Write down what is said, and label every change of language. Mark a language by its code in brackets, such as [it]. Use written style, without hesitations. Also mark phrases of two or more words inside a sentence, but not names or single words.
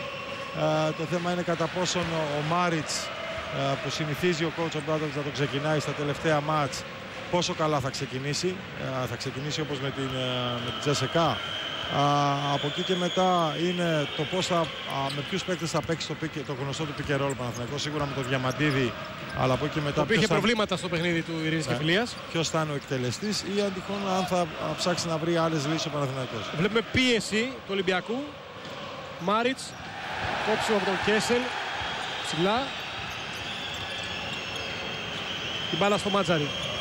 [el] Το θέμα είναι κατά πόσον ο Μάριτς, που συνηθίζει ο coach ο Μπράντοβιτς να το ξεκινάει στα τελευταία μάτς, πόσο καλά θα ξεκινήσει. Θα ξεκινήσει όπως με την Τζέσεκα. Από εκεί και μετά είναι το πώς με ποιους παίκτες θα παίξει το γνωστό του [en] pick and roll [el] Παναθηναϊκός. Σίγουρα με το Διαμαντίδη, αλλά από εκεί και μετά. Είχε προβλήματα στο παιχνίδι του Ειρήνης και Φιλίας. Ποιος θα είναι ο εκτελεστής ή αν τυχόν αν θα ψάξει να βρει άλλες λύσεις ο Παναθηναϊκός. Βλέπουμε πίεση του Ολυμπιακού. Μάριτς, κόψιμο από τον Κέσελ. Ψηλά. Την μπάλα στο Μάτζαρι.